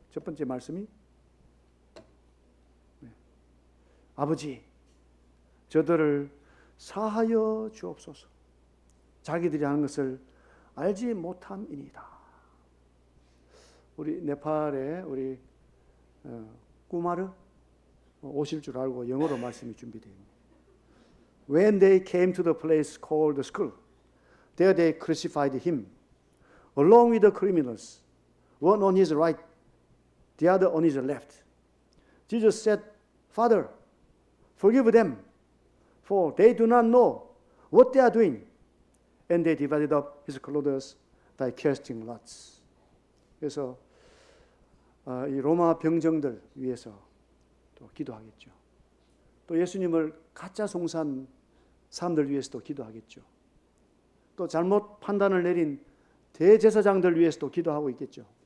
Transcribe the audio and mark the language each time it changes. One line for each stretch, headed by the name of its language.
Korean: 첫 번째 말씀이 아버지 저들을 사하여 주옵소서. 자기들이 하는 것을 알지 못함이니이다. 우리 네팔에 우리 꾸마르 오실 줄 알고 영어로 말씀이 준비되어 있습니다.
English: When they came to the place called the skull, there they crucified him, along with the criminals, one on his right, the other on his left. Jesus said, Father, forgive them, for they do not know what they are doing. And they divided up his clothes by casting lots.
Korean: 그래서 이 로마 병정들 위해서 또 기도하겠죠. 또 예수님을 가짜 송사한 사람들 위해서도 기도하겠죠. 또 잘못 판단을 내린 대제사장들 위해서도 기도하고 있겠죠.